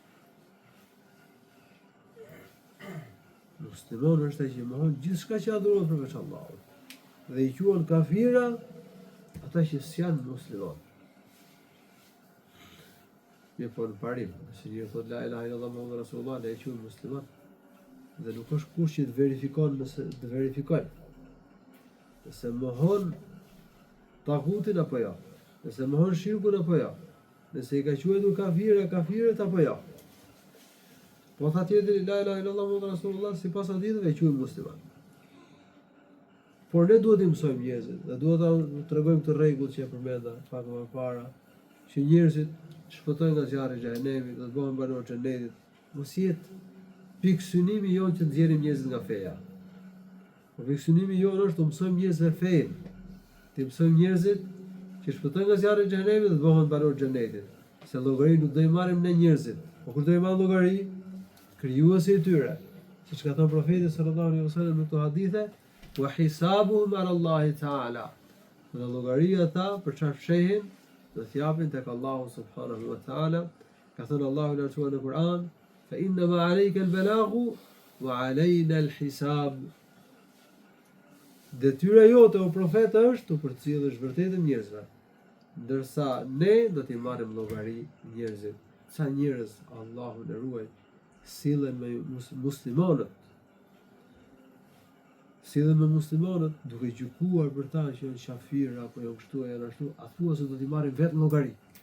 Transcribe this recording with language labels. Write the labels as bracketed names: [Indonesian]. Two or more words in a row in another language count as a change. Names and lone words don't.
[Albanian] Musliman është ai që mohon gjithçka që adhurohet përveç Allahut. Dhe i quhen kafira ata që s'janë musliman. Mirë po në parim, se njërë thot [Arabic] لا إله إلا الله محمد رسول الله, [Albanian] ne e quhen musliman. Dhe nuk është kush që të verifikon nëse të verifikojnë. Nëse mohon tagutin apo jo, nëse mohon shirkun apo jo, nëse i ka quajtur kafirët apo jo. Po tha tjetri [Arabic] لا إله إلا الله محمد رسول الله, [Albanian] sipas haditheve e quhen musliman. Por ne duhet i mësojmë njerëzit dhe duhet ta tregojmë këtë rregull që e përmenda pak më parë, që njerëzit shpëtojnë nga zjarri i xhehenemit, do të bëhen banor xhenetit. Mos jetë pikë synimi jonë që të nxjerrim njerëzit nga feja. Po pikë synimi jonë është të mësojmë njerëzve fenë. Të mësojmë njerëzit që shpëtojnë nga zjarri i xhehenemit dhe të bëhen banor xhenetit. Se llogari nuk do i marrim ne njerëzit. Po kur do i marrim llogari, krijuesi i tyre, siç ka thënë profeti [Arabic] صلى الله عليه وسلم [Albanian] në këto hadithe, [Arabic] وحسابهم على الله تعالى. [Albanian] Dhe llogaria ata për çfarë fshehin, do t'japin tek Allahu [Arabic] سبحانه وتعالى. [Albanian] Ka thënë Allahu në Kur'an, [Arabic] فإنما عليك البلاغ وعلينا الحساب. [Albanian] Detyra jote o profet është të përcjellësh vërtetën njerëzve, ndërsa ne do t'i marrim llogari njerëzit. Sa njerëz Allahu na ruaj sillen me muslimanët. Sillen me muslimanët duke gjykuar për ta që janë kafirë apo janë kështu e janë ashtu, a thua se do t'i marrin vetë llogari?